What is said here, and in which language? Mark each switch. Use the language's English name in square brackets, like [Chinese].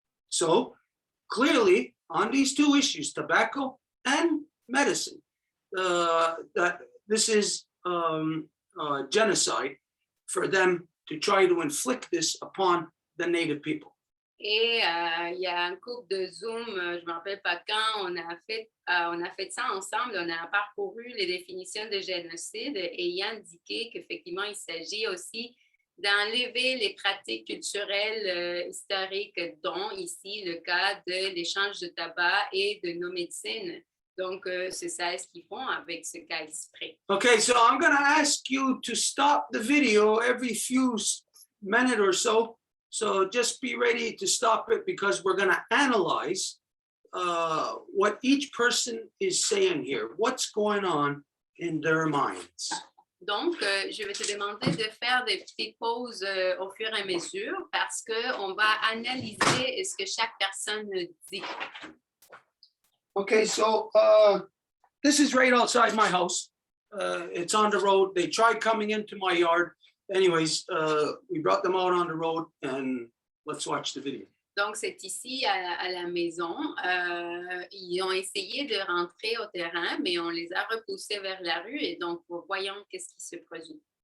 [English] So clearly on these 2 issues, tobacco and medicine, that this is genocide for them to try to inflict this upon the native people. [French] Et il y a un couple de Zoom, je ne me rappelle pas quand, on a fait ça ensemble, on a parcouru les définitions de génocide et il a indiqué qu'effectivement, il s'agit aussi d'enlever les pratiques culturelles historiques, dont ici le cas de l'échange de tabac et de nos médecines. Donc, c'est ça ce qu'ils font avec ce cas exprès. [English] Okay, so I'm going to ask you to stop the video every few minutes or so. So just be ready to stop it because we're going to analyze what each person is saying here. What's going on in their minds? [French] Donc, je vais te demander de faire des petites pauses au fur et à mesure parce qu'on va analyser ce que chaque personne dit. [English] Okay, so this is right outside my house. It's on the road. They tried coming into my yard. Anyways, we brought them out on the road and let's watch the video. [French] Donc, c'est ici à la maison. Ils ont essayé de rentrer au terrain, mais on les a repoussés vers la rue et donc, voyons qu'est-ce qui se produit.